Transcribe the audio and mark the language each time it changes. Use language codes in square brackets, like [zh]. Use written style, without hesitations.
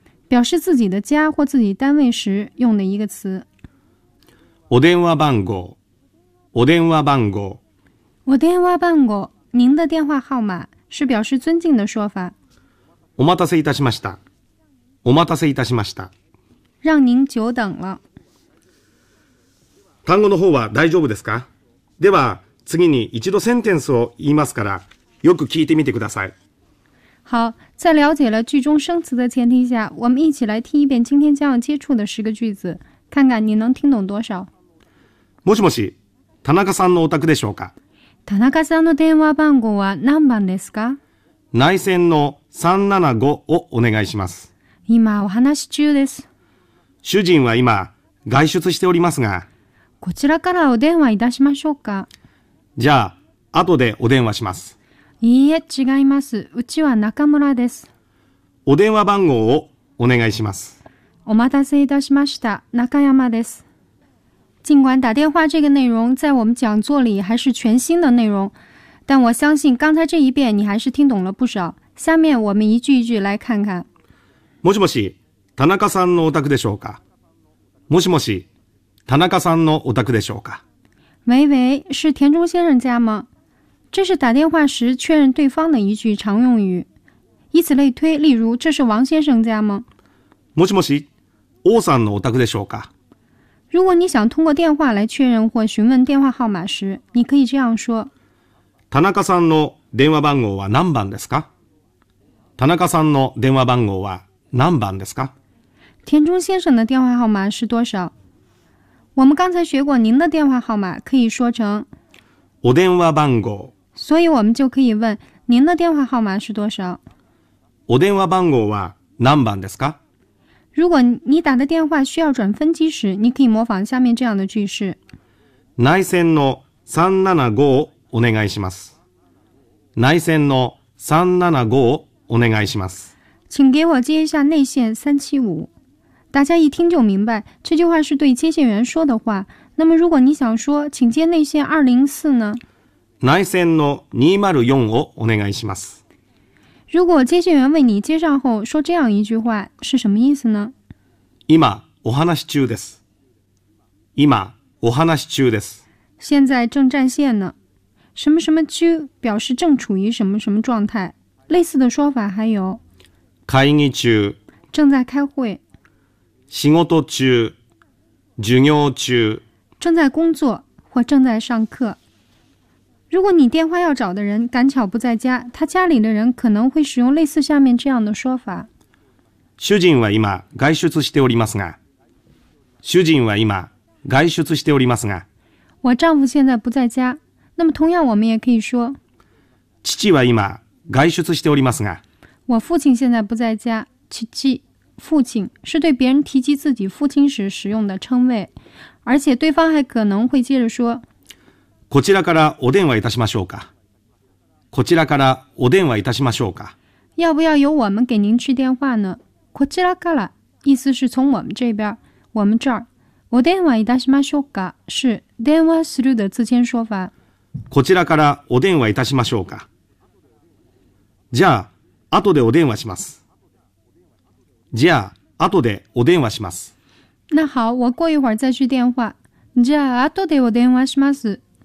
[zh] 表示自己的家或自己单位时用的一个词。 [ja] お電話番号。お電話番号。お電話番号。 [zh] 您的电话号码，是表示尊敬的说法。 [ja] お待たせいたしました。お待たせいたしました。 [zh] 让您久等了。 [ja] 単語の方は大丈夫ですか？では次に一度センテンスを言いますから、よく聞いてみてください。 [zh] 好，在了解了句中生词的前提下，我们一起来听一遍今天将要接触的十个句子，看看你能听懂多少。 [ja] もしもし、田中さんのお宅でしょうか？田中さんの電話番号は何番ですか？内線の375をお願いします。今お話し中です。主人は今外出しておりますが。こちらからお電話いたしましょうか？じゃあ、後でお電話します。いいえ、違います。うちは中村です。お電話番号をお願いします。お待たせいたしました。中山です。 [zh] 尽管打电话这个内容在我们讲座里还是全新的内容，但我相信刚才这一遍你还是听懂了不少。下面我们一句一句来看看。 [ja] もしもし、田中さんのお宅でしょうか？もしもし、田中さんのお宅でしょうか？ [zh] 喂喂，是田中先生家吗？这是打电话时确认对方的一句常用语。以此类推，例如这是王先生家吗？ [ja] もしもし、王さんのお宅でしょうか？ [zh] 如果你想通过电话来确认或询问电话号码时，你可以这样说。 [ja] 田中さんの電話番号は何番ですか？田中さんの電話番号は何番ですか？ [zh] 田中先生的电话号码是多少？我们刚才学过您的电话号码可以说成 [ja] お電話番号。 [zh] 所以我们就可以问您的电话号码是多少？ [ja] お電話番号は何番ですか？ [zh] 如果你打的电话需要转分机时，你可以模仿下面这样的句式。 [ja] 内線の375をお願いします。内線の375をお願いします。 [zh] 请给我接一下内线375。大家一听就明白，这句话是对接线员说的话。那么如果你想说请接内线204呢？ [ja] 内線の204をお願いします。 [zh] 如果接线员为你接上后说这样一句话是什么意思呢？ [ja] 今お話し中です。今お話し中です。 [zh] 现在正占线呢。什么什么中表示正处于什么什么状态。类似的说法还有。 [ja] 会議中。 [zh] 正在开会。 [ja] 仕事中。授業中。 [zh] 正在工作或正在上课。如果你电话要找的人赶巧不在家，他家里的人可能会使用类似下面这样的说法。 [ja] 主人は今外出しておりますが。主人は今外出しておりますが。 [zh] 我丈夫现在不在家。那么同样我们也可以说。 [ja] 父は今外出しておりますが。 [zh] 我父亲现在不在家。父亲是对别人提及自己父亲时使用的称谓。而且对方还可能会接着说。 [ja] こちらからお電話いたしましょうか。こちらからお電話いたしましょうか。 [zh] 要不要由我们给您去电话呢？ [ja] こちらから [zh] 意思是从我们这边，我们这儿。 [ja] お電話いたしましょうか [zh] 是電話するの自前说法。 [ja] こちらからお電話いたしましょうか。じゃあ後でお電話します。じゃあ後でお電話します。 [zh] 那好，我过一会儿再去电话。 [ja] じゃあ後でお電話します。